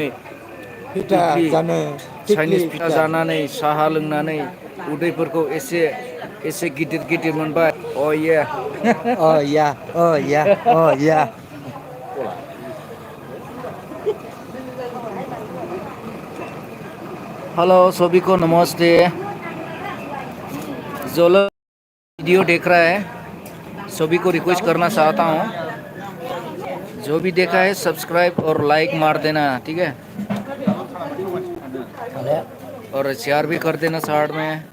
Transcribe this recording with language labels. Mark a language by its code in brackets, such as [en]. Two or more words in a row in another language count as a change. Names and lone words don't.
[brx] फिथा जानो चाइनिस फिथा जानानै साहा लोंनानै उदैफोरखौ एसे गिदिर मोनबाय या [hi] हेलो सभी को नमस्ते जो लोग वीडियो देख रहा है सभी को रिक्वेस्ट करना चाहता हूँ जो भी देखा है सब्सक्राइब और लाइक मार देना ठीक है और शेयर भी कर देना साइड में